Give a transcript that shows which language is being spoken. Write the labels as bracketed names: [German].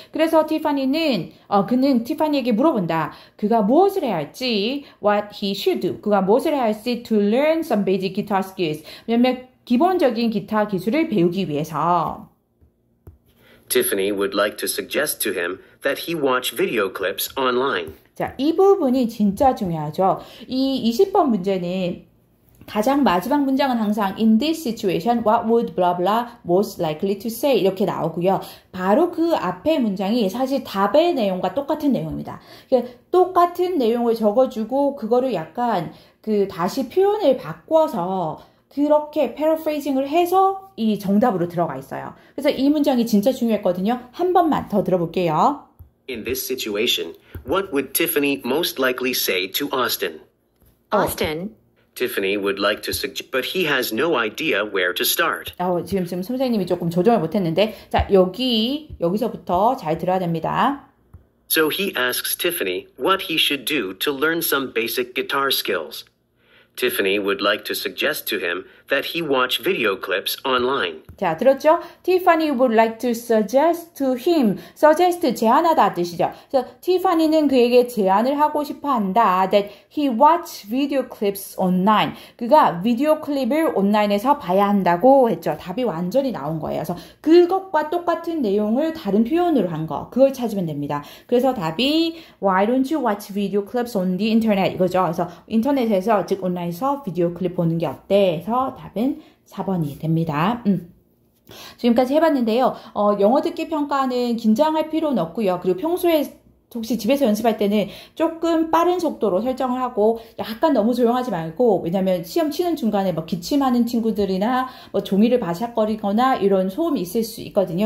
[Korean] 그래서 그는 티파니에게 물어본다. 그가 무엇을 해야 할지, [English] what he should do. [Korean] 그가 무엇을 해야 할지 [English] to learn some basic guitar skills. [Korean] 왜냐면 기본적인 기타 기술을 배우기 위해서. [English] Tiffany would like to suggest to him that he watch video clips online. [Korean] 자, 이 부분이 진짜 중요하죠. 이 20번 문제는 가장 마지막 문장은 항상 [English] in this situation, what would blah blah most likely to say [Korean] 이렇게 나오고요. 바로 그 앞에 문장이 사실 답의 내용과 똑같은 내용입니다. 똑같은 내용을 적어주고 그거를 약간 다시 표현을 바꿔서 그렇게 패러프레이징을 해서 이 정답으로 들어가 있어요. 그래서 이 문장이 진짜 중요했거든요. 한 번만 더 들어볼게요. [English] In this situation, what would Tiffany most likely say to Austin? Austin, Tiffany would like to suggest, but he has no idea where to start. [Korean] 지금 선생님이 조금 조정을 못했는데, 자, 여기서부터 잘 들어야 됩니다. [English] So he asks Tiffany what he should do to learn some basic guitar skills. Tiffany would like to suggest to him that he watch video clips online. [Korean] 자, 들었죠? [English] Tiffany would like to suggest to him. suggest, [Korean] 제안하다 뜻이죠. 그래서 티파니는 그에게 제안을 하고 싶어 한다. [English] that he watch video clips online. [Korean] 그가 비디오 클립을 온라인에서 봐야 한다고 했죠. 답이 완전히 나온 거예요. 그래서 그것과 똑같은 내용을 다른 표현으로 한 거. 그걸 찾으면 됩니다. 그래서 답이 [English] Why don't you watch video clips on the internet? [Korean] 이거죠. 그래서 인터넷에서, 즉 온라인에서 비디오 클립 보는 게 어때? 해서 답은 4번이 됩니다. 지금까지 해봤는데요. 영어 듣기 평가는 긴장할 필요는 없고요. 그리고 평소에 혹시 집에서 연습할 때는 조금 빠른 속도로 설정을 하고 약간 너무 조용하지 말고, 왜냐면 시험 치는 중간에 기침하는 친구들이나 종이를 바삭거리거나 이런 소음이 있을 수 있거든요.